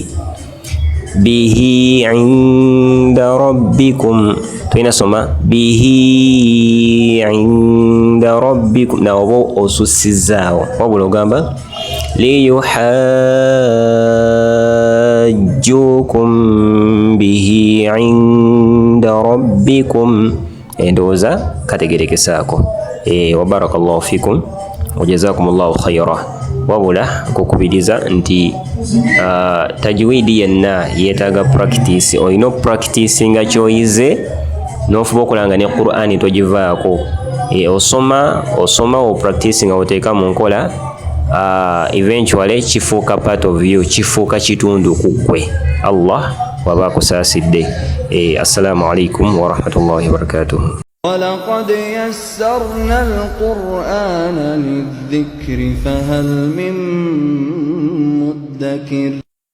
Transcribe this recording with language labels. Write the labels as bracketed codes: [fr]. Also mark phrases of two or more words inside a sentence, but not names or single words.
[ar] به عند ربكم [lg] tulina soma [ar] به عند ربكم [lg] na oba osussizaawo wabula ogamba [ar] ليحاجوكم به عند ربكم. [lg] Endowooza kategerekesaako. [ar] وبارك الله فيكم وجزاكم الله خيرا. [lg] Wabula kukubiriza nti tajwidi yenna yeetaaga practice. Olina practice nga kyoyize n'ofuba okulanga ne Qur'ani togivaako. Osoma o practice nga oteeka mu nkola, eventually kifuuka [en] part of you, [lg] kifuuka kitundu ku ggwe. Allah waba akusaasidde. [ar] السلام عليكم ورحمة الله وبركاته. ولقد يسرنا القرآن للذكر فهل من مدكر